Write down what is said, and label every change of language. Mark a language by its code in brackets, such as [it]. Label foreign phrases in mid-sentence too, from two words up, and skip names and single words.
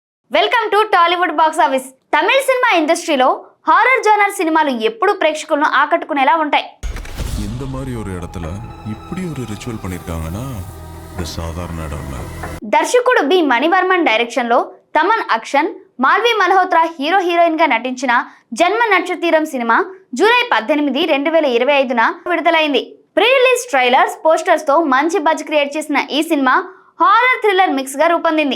[en] welcome to Tollywood box office. [te] తమిళ సినిమా ఇండస్ట్రీలో [en] horror genre [te] సినిమాలు ఎప్పుడు ప్రేక్షకులను ఆకట్టుకునేలా ఉంటాయి. [ta] இந்த மாதிரி ஒரு இடத்துல இப்படி ஒரு ரிச்சுவல் பண்ணிருக்காங்கன்னா இது சாதாரண இடம் இல்ல. [te] దర్శకుడు బి మణివర్మన్ డైరెక్షన్ లో తమన్ అక్షన్, మాల్వి మల్హోత్రా [en] hero heroine [te] గా నటించిన జన్మ నక్షత్రం సినిమా జూలై 18, 2025న విడుదలైంది. [en] pre release trailers, posters [te] తో మంచి [en] buzz create [te] చేసిన ఈ సినిమా [en] horror thriller mix [te] గా రూపొందింది.